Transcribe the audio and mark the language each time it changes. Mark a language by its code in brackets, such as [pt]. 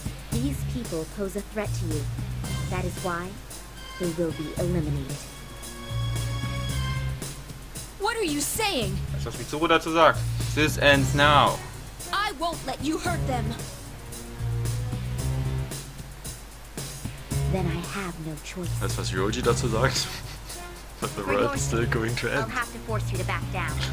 [en] These people pose a threat to you. That is why they will be eliminated. What are you saying? [de] Weißt du, was Mitsuru dazu sagt? [en] This ends now. I won't let you hurt them. Then I have no choice. [de] Weißt du, was Ryoji dazu sagt? [en] But the world is still going to I'll end. have to force you to back down.